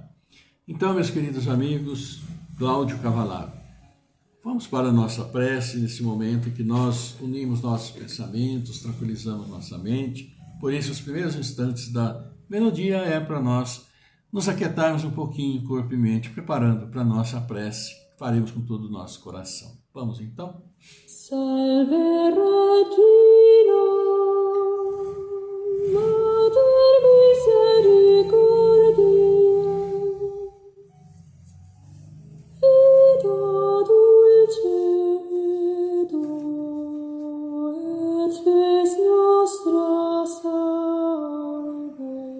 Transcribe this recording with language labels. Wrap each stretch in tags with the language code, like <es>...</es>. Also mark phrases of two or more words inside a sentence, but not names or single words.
<pt>Então, meus queridos amigos, Cláudio Cavalari, vamos para a nossa prece nesse momento em que nós unimos nossos pensamentos, tranquilizamos nossa mente. Por isso, os primeiros instantes da melodia é para nós nos aquietarmos um pouquinho, corpo e mente, preparando para a nossa prece, que faremos com todo o nosso coração. Vamos então?</pt> <la>Salve Regina, Mater Misericordiae, Vita dulcedo, et spes nostra salve.</la>